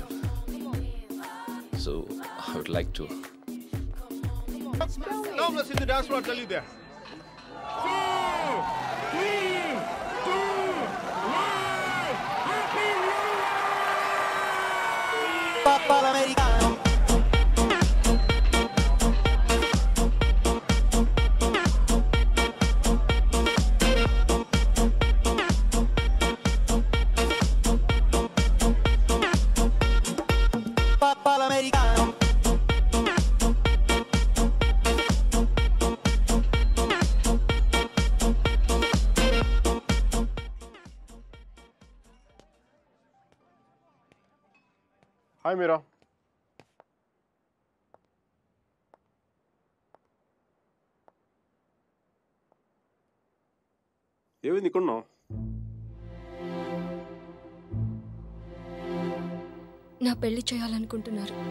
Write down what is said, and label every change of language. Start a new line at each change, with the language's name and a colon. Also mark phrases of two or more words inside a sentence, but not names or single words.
English: So I would like to. Now let's hit the dance floor, I'll tell you there. 2, 3, 2, 1. Happy New Year!
Italian: Papa l'americano. Papa l'americano.
English: Hi, Mira.
Telugu: ఏమైంది ఇక్కడ ఉన్నావు? నా పెళ్లి చేయాలనుకుంటున్నారు.